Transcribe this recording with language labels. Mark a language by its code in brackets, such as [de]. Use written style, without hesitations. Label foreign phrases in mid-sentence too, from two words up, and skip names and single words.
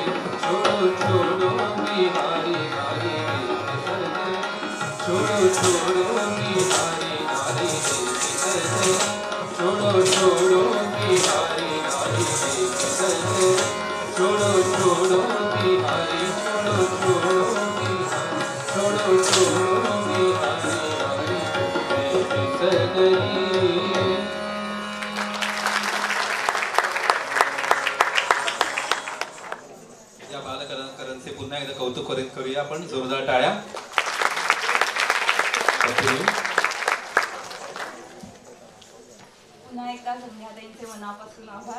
[hi] छोड़ो छोड़ो बिहारी नारी देख सजनी, छोड़ो छोड़ो बिहारी नारी देख सजनी, छोड़ो छोड़ो बिहारी नारी देख सजनी, छोड़ो छोड़ो बिहारी, छोड़ो छोड़ो बिहारी, छोड़ो छोड़ो बिहारी नारी देख सजनी। [mr] या बालकलाकारांचे पुन्हा एकदा कौतुक करूया आपण, जोरदार टाळ्या. पुन्हा एकदा संध्याताईंचे मनापासून आभार.